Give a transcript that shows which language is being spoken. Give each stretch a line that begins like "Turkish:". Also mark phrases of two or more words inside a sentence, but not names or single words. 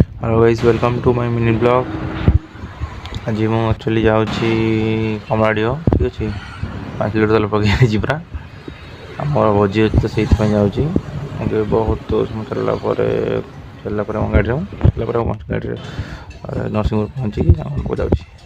English: Hello guys, welcome to my mini blog.
Odia: आज ମୁଁ ଆକ୍ଚୁଆଲି ଯାଉଛି କମଳାଡ଼ିଓ। ଠିକ୍ ଅଛି, 5 ଲିଟର ତେଲ ପକେଇ ଯିବା। ଆମର ଭୋଜି ଅଛି ତ ସେଇଥିପାଇଁ ଯାଉଛି। କିନ୍ତୁ ବହୁତ ସମୟ ଚାଲିଲା ପରେ ମୋ ଗାଡ଼ିରେ ନରସିଂହପୁର ପହଞ୍ଚିକି ଆମକୁ ଯାଉଛି।